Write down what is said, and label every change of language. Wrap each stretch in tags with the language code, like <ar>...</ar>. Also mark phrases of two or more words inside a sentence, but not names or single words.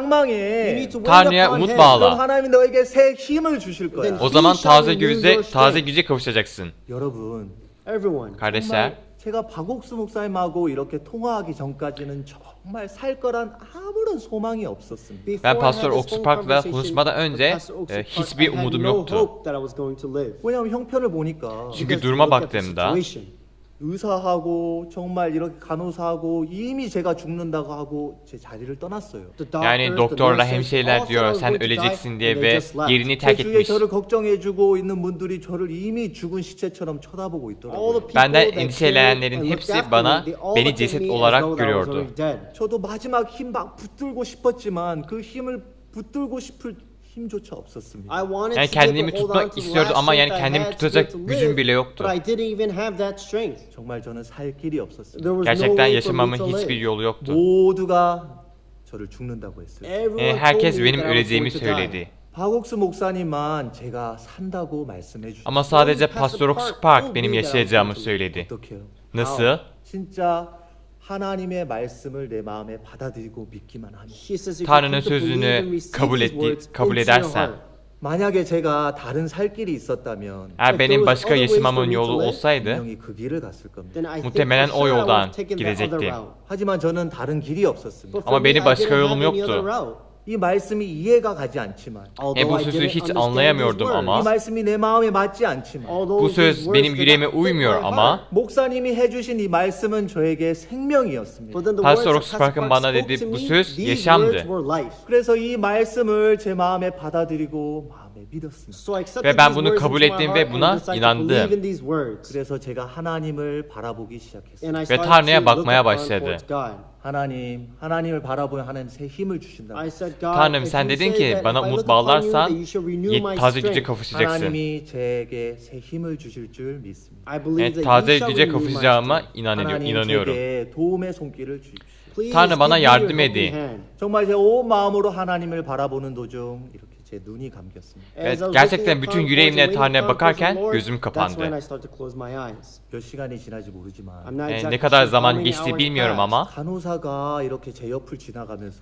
<en>악망해. need to wait</en> <tr>Tanrı'ya</tr> <en>upon</en> <tr>umut</tr> <en>Him.</en> <tr>bağla.</tr> <ko>그럼 하나님이 너에게 새 힘을 주실 거야.</ko> <en>Then</en> <tr>O zaman</tr> <en>He shall</en> <tr>taze</tr> <en>renew</en> <tr>güce</tr> <en>your strength.</en> <tr>güce kavuşacaksın.</tr> <ko>여러분,</ko> <en>Everyone.</en> <tr>Kardeşler,</tr> <ko>정말 제가 박옥수 목사님하고 이렇게 통화하기 전까지는 정말 살 거란 아무런 소망이 없었습니다.</ko> <en>Before</en> <tr>Ben</tr> <en>I Pastor had this Oksu phone</en> <tr>Park'la</tr> <en>conversation</en> <tr>konuşmadan</tr> <en>with</en> <tr>önce</tr> <en>Pastor Oksu Park,</en> <tr>hiçbir</tr> <en>I had</en> <tr>umudum</tr> <en>no</en> <tr>yoktu.</tr> <en>hope that I was going to live.</en> <ko>왜냐하면 형편을 보니까</ko> <tr>Çünkü</tr> <en>Because</en> <tr>duruma</tr> <en>look at the</en> <tr>baktığımda</tr> <en>situation.</en> <ko>의사하고 정말 이렇게 간호사하고 이미 제가 죽는다고 하고 제 자리를 떠났어요.</ko> <tr>Yani doktorla hemşireler diyor sen öleceksin diye ve yerini</tr> <ko>제</ko> <tr>terk</tr> <ko>주위에</ko> <tr>etmiş.</tr> <ko>저를 걱정해주고 있는 분들이 저를 이미 죽은 시체처럼 쳐다보고 있더라고요.</ko> <tr>Benden endişelenenlerin hepsi beni ceset olarak görüyordu.</tr> <ko>저도 마지막 힘 막 붙들고 싶었지만 그 힘을 붙들고 싶을 힘조차 없었습니다.</ko> <tr>Yani kendimi tutmak istiyordu ama yani kendimi tutacak gücüm bile yoktu.</tr> <ko>정말 저는 살 길이 없었습니다.</ko> <tr>Gerçekten yaşamamın hiçbir yolu yoktu.</tr> <ko>모두가 저를 죽는다고 했어요.</ko> <tr>Herkes benim öleceğimi söyledi.</tr> <ko>박옥수 목사님만 제가 산다고 말씀해 주셨어요.</ko> <tr>Ama sadece Pastor Ox Park benim yaşayacağımı söyledi.</tr> <ko>어떡해요?</ko> <tr>Nasıl?</tr> <ko>진짜 하나님의 말씀을 내 마음에 받아들이고 믿기만 하면</ko> <tr>Tanrı'nın sözünü kabul edersen,</tr> <ko>만약에 제가 다른 살 길이 있었다면</ko> <tr>eğer benim başka yaşamamın yolu olsaydı,</tr> <ko>분명히 그 길을 갔을 겁니다.</ko> <tr>muhtemelen o yoldan gidecektim.</tr> <ko>하지만 저는 다른 길이 없었습니다.</ko> <tr>Ama benim başka yolum yoktu.</tr> <ko>이 말씀이 이해가 가지 않지만</ko> <tr>Bu sözü hiç anlayamıyordum</tr> <ko>이</ko> <tr>ama,</tr> <ko>말씀이 내 마음에 맞지 않지만</ko> <tr>bu söz benim yüreğime uymuyor ama,</tr> <ko>목사님이 해주신 이 말씀은 저에게 생명이었습니다.</ko> <tr>Pastor Ox Park'ın bana dediği bu söz yaşamdı.</tr> <ko>그래서 이 말씀을 제 마음에 받아들이고 마음에 믿었습니다.</ko> <tr>Ve ben bunu kabul ettim ve buna inandım.</tr> <ko>그래서 제가 하나님을 바라보기 시작했어요.</ko> <tr>Ve Tanrı'ya bakmaya başladı.</tr> <ko>하나님을 바라보면 하나님 새 힘을 주신다.</ko> <tr>Tanrım sen dedin ki bana umut bağlarsan taze güce kavuşacaksın.</tr> <ko>하나님이 제게 새 힘을 주실 줄 믿습니다.</ko> <tr>Yani taze güce kavuşacağıma</tr> <ko>하나님</ko> <tr>inanıyorum.</tr> <ko>제게 도움의 손길을 주십시오.</ko> <tr>Tanrı bana yardım edin.</tr> <ko>정말 제 온 마음으로 하나님을 바라보는 도중 이렇게 제 눈이 감겼습니다.</ko> <tr>Evet, gerçekten bütün yüreğimle Tanrı'ya bakarken gözüm kapandı.</tr> <ko>몇 시간이 지나지 모르지만</ko> <tr>Ne kadar zaman geçti bilmiyorum ama</tr> <ko>간호사가 이렇게 제 옆을 지나가면서</ko>